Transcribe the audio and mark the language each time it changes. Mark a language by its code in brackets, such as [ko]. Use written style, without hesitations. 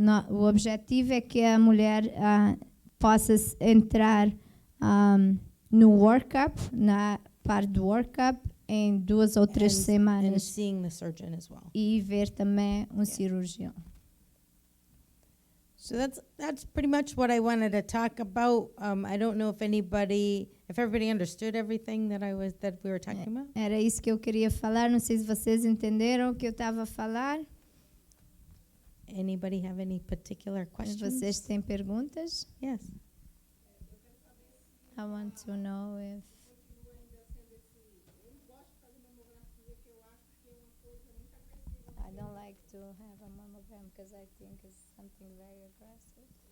[pt] O objetivo é que a mulher possa entrar no workup, na parte do workup, em 2 ou 3 [en] And [pt] semanas [en] seeing the surgeon as well. [pt] e ver também cirurgião. [en] So that's pretty much what I wanted to talk about. I don't know if everybody understood everything that we were talking about. [pt] Era isso que eu queria falar. Não sei se vocês entenderam o que eu estava a falar. [en] Anybody have any particular questions? [pt] Vocês têm perguntas? [en] Yes. I want to know if I don't like to have a mammogram because I think it's something very aggressive.